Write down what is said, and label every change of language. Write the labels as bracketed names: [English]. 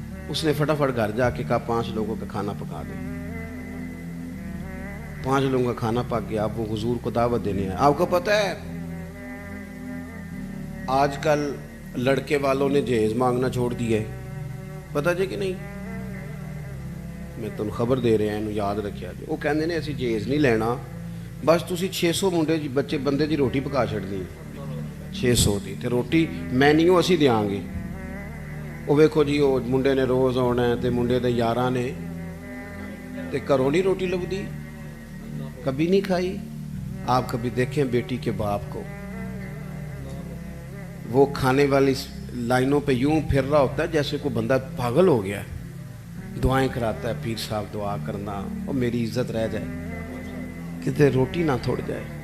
[Urdu] اس نے فٹافٹ گھر جا کے کہا 5 لوگوں کا کھانا پکا دیں. 5 لوگوں کا کھانا پک گیا. اب وہ حضور کو دعوت دینے آئے. آپ کو پتہ ہے آج کل لڑکے والوں نے جہیز مانگنا چھوڑ دیا ہے, پتہ جی کہ نہیں؟ میں تم خبر دے رہا ہوں, [Punjabi] یاد رکھیا جی. وہ کہندے نے اسی جہیز نہیں لینا, بس تسی 600 منڈے جی بچے بندے دی روٹی پکا چھڑنی. 600 دی تے روٹی مینیو اسی دیاں گے. وہ ویکھو جی وہ منڈے نے روز آنا ہے تے منڈے دے یاراں نے تے گھروں نہیں روٹی لبدی, کبھی نہیں کھائی. [Urdu] آپ کبھی دیکھیں بیٹی کے باپ کو, وہ کھانے والی لائنوں پہ یوں پھر رہا ہوتا ہے جیسے کوئی بندہ پاگل ہو گیا ہے. دعائیں کراتا ہے, پیر صاحب دعا کرنا, اور میری عزت رہ جائے, [Punjabi] کتے روٹی نہ تھوڑ جائے.